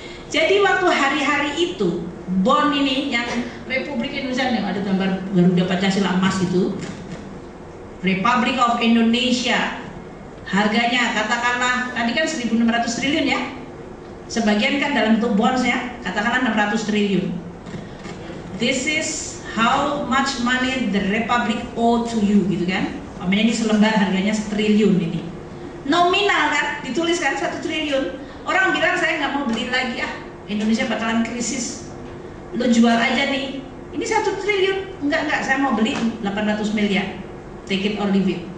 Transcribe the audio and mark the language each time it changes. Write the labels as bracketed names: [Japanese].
[Indonesian] Jadi waktu hari-hari itu bond ini yang Republik Indonesia yang ada gambar Garuda Pancasila emas itu, Republic of Indonesia, harganya katakanlah tadi kan 1.600 triliun ya, sebagian kan dalam bentuk bonds ya, katakanlah 600 triliun. [English] This is how much money the Republic owe to you, [Indonesian] gitu kan? Namanya ini selembar harganya 1 triliun ini. Nominal kan, ditulis kan 1 triliun. Orang bilang saya nggak mau beli lagi, Indonesia bakalan krisis. Lo jual aja nih, ini 1 triliun, enggak, saya mau beli 800 miliar, [English] take it or leave it.